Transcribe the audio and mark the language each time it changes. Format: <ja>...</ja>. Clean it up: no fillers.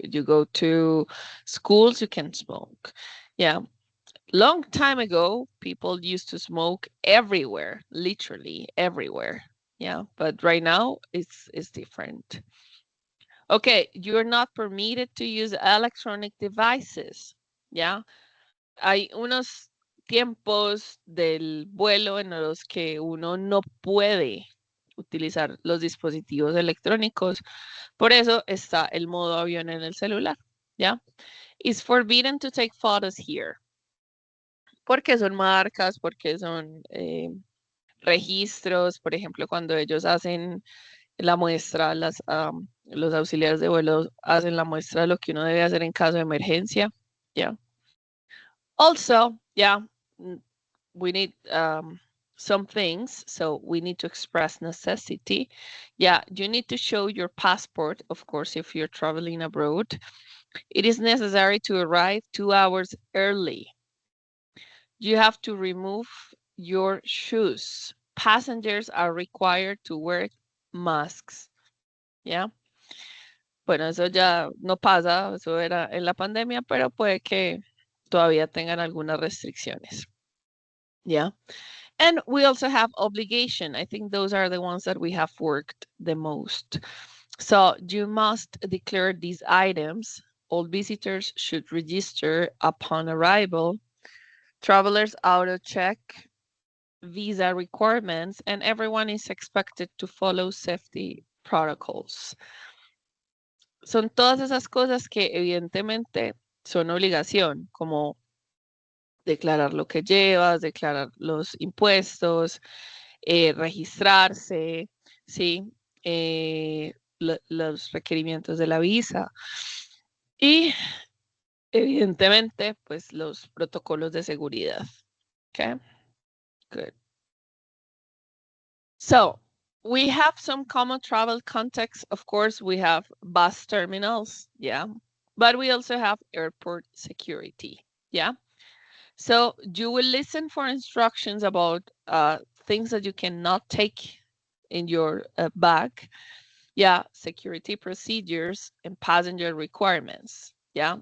<en>You go to schools, you can smoke. Yeah. Long time ago, people used to smoke everywhere, literally everywhere. Yeah, but right now it's different. Okay, you're not permitted to use electronic devices.</en> <es>Yeah, hay unos tiempos del vuelo en los que uno no puede utilizar los dispositivos electrónicos. Por eso está el modo avión en el celular.</es> <en>Yeah, it's forbidden to take photos here.</en> <es>Porque son marcas, porque son registros, por ejemplo, cuando ellos hacen la muestra, los auxiliares de vuelo hacen la muestra de lo que uno debe hacer en caso de emergencia.</es> <en>Yeah. Also, yeah, we need some things. So we need to express necessity. Yeah, you need to show your passport, of course, if you're traveling abroad. It is necessary to arrive 2 hours early. You have to remove your shoes. Passengers are required to wear masks.</en> <es>¿Ya? Bueno, eso ya no pasa, eso era en la pandemia, pero puede que todavía tengan algunas restricciones.</es> <en>Yeah. And we also have obligation. I think those are the ones that we have worked the most. So you must declare these items. All visitors should register upon arrival. Travelers auto check visa requirements, and everyone is expected to follow safety protocols.</en> <es>Son todas esas cosas que evidentemente son obligación, como declarar lo que llevas, declarar los impuestos, registrarse, ¿sí? Los requerimientos de la visa y evidentemente pues los protocolos de seguridad.</es> <en>Okay, good. So we have some common travel contexts. Of course, we have bus terminals, yeah, but we also have airport security, yeah. So you will listen for instructions about things that you cannot take in your bag, yeah, security procedures and passenger requirements, yeah.</en>